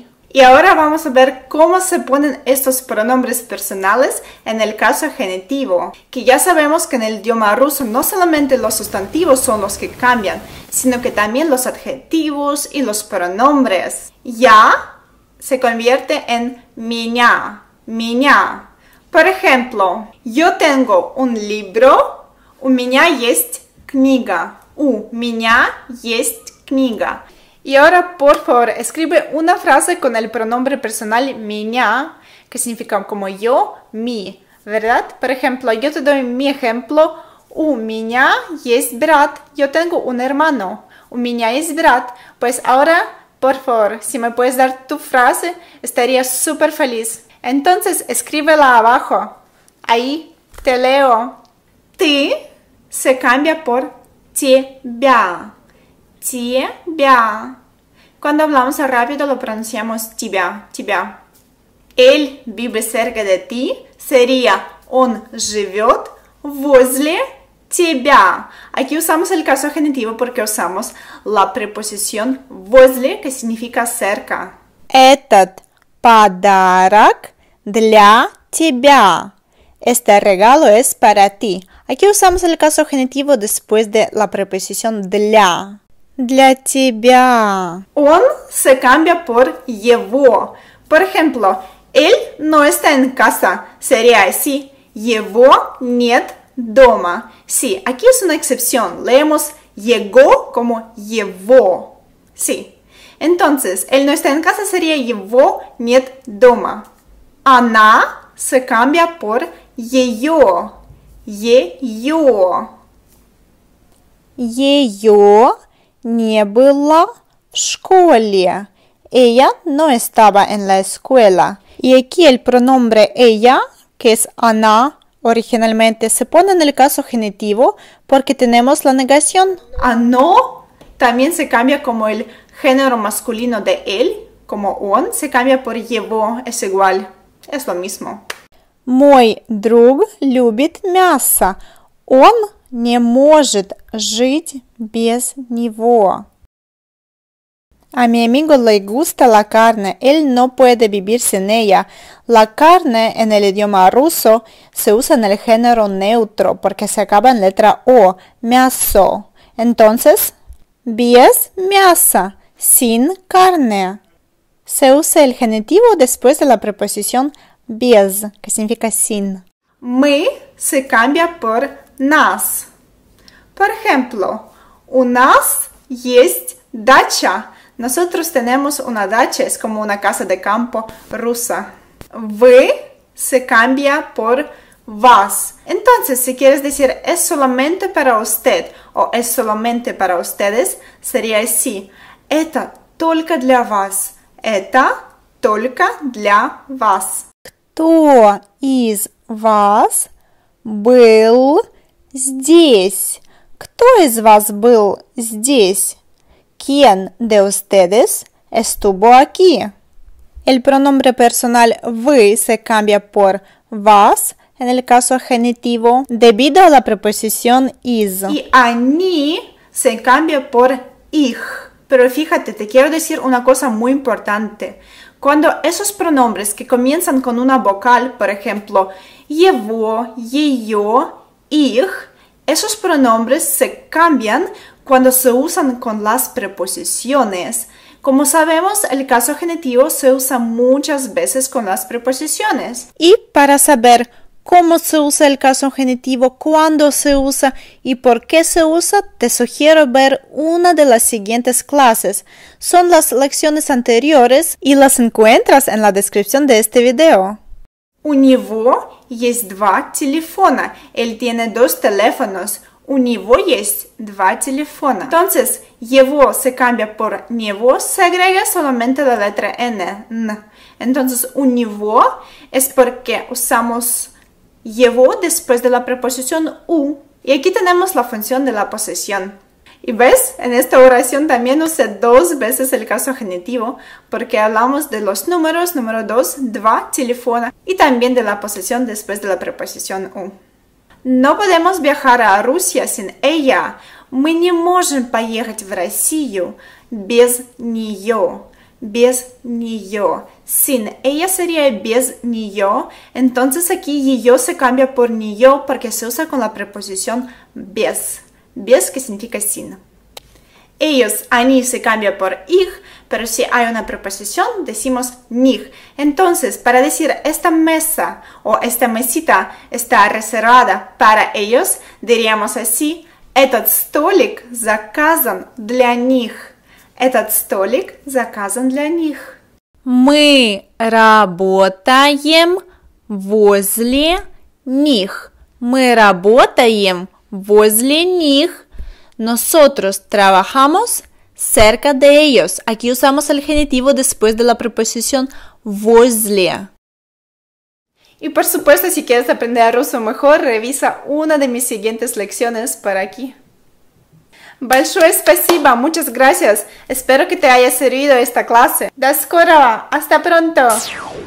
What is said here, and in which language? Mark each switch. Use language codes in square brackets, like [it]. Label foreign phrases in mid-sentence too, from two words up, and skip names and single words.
[es] Y ahora vamos a ver cómo se ponen estos pronombres personales en el caso genitivo, que ya sabemos que en el idioma ruso no solamente los sustantivos son los que cambian, sino que también los adjetivos y los pronombres. Ya se convierte en меня. Por ejemplo, yo tengo un libro, [ru] у меня есть книга. У меня есть книга. [es] Y ahora, por favor, escribe una frase con el pronombre personal меня, que significa como yo, mi, ¿verdad? Por ejemplo, yo te doy mi ejemplo. [ru] У меня есть брат. [es] Yo tengo un hermano. [ru] У меня есть брат. [es] Pues ahora, por favor, si me puedes dar tu frase, estaría súper feliz. Entonces, escríbela abajo. Ahí te leo. Ты se cambia por тебя. Cuando hablamos rápido lo pronunciamos тебя. Él vive cerca de ti. Sería [ru] он живет возле тебя. [es] Aquí usamos el caso genitivo porque usamos la preposición возле, que significa cerca. [ru] Этот подарок для тебя. [es] Este regalo es para ti. Aquí usamos el caso genitivo después de la preposición для. [ru] Для тебя. [es] Он se cambia por его. Por ejemplo, él no está en casa. Sería así. [ru] Его нет дома. [es] Sí, aquí es una excepción. Leemos его como его. Sí. Entonces, él no está en casa sería [ru] его нет дома. [es] Она se cambia por ее. [ru] Ее не было в школе. [es] Ella no estaba en la escuela. Y aquí el pronombre ella, que es она, originalmente se pone en el caso genitivo porque tenemos la negación. Оно también se cambia como el género masculino de él, como он, se cambia por его, es igual, es lo mismo. [ru] Мой друг любит мясо. Он не может жить без него. [es] A mi amigo le gusta la carne, él no puede vivir sin ella. La carne en el idioma ruso se usa en el género neutro porque se acaba en letra O, [ru] мясо. Entonces, без мяса, [es] sin carne. Se usa el genitivo después de la preposición без, que significa sin. Мы se cambia por нас. Por ejemplo, [ru] у нас есть дача. [es] Nosotros tenemos una dacha, es como una casa de campo rusa. Вы se cambia por вас. Entonces, si quieres decir es solamente para usted o es solamente para ustedes, sería así. [ru] Это только для вас. Это только для вас. Кто из вас был здесь? Кто из вас был здесь? [es] ¿Quién de ustedes estuvo aquí? El pronombre personal вы se cambia por вас en el caso genitivo debido a la preposición is. Y они se cambia por их. Pero fíjate, te quiero decir una cosa muy importante. Cuando esos pronombres que comienzan con una vocal, por ejemplo, [ru] его, ее, их, [es] esos pronombres se cambian cuando se usan con las preposiciones. Como sabemos, el caso genitivo se usa muchas veces con las preposiciones. Y para saber cómo se usa el caso genitivo, cuándo se usa y por qué se usa, te sugiero ver una de las siguientes clases. Son las lecciones anteriores y las encuentras en la descripción de este video. [ru] У него есть два телефона. [es] Él tiene dos teléfonos. [ru] У него есть два телефона. [es] Entonces, его se cambia por него, se agrega solamente la letra N. Entonces, [ru] у него [es] es porque usamos llevó después de la preposición u. Y aquí tenemos la función de la posesión. Y ves, en esta oración también usé dos veces el caso genitivo porque hablamos de los números, número 2, [ru] два телефона, [es] y también de la posesión después de la preposición u. No podemos viajar a Rusia sin ella. [ru] Мы не можем поехать в Россию без нее. Без нее. [es] Sin ella sería [ru] без нее. [es] Entonces aquí ее se cambia por нее porque se usa con la preposición без. Без que significa sin. Ellos, они se cambia por их, pero si hay una preposición decimos них. Entonces, para decir esta mesa o esta mesita está reservada para ellos, diríamos así: [ru] этот столик заказан для них. Этот столик заказан для них. Мы работаем возле них. Мы работаем возле них. [es] Nosotros trabajamos cerca de ellos. Aquí usamos el genitivo después de la preposición возле. Y por supuesto, si quieres aprender ruso mejor, revisa una de mis siguientes lecciones por aquí. [ru] Большое спасибо, [es] muchas gracias. Espero que te haya servido esta clase. [ru] До скорого, [es] hasta pronto.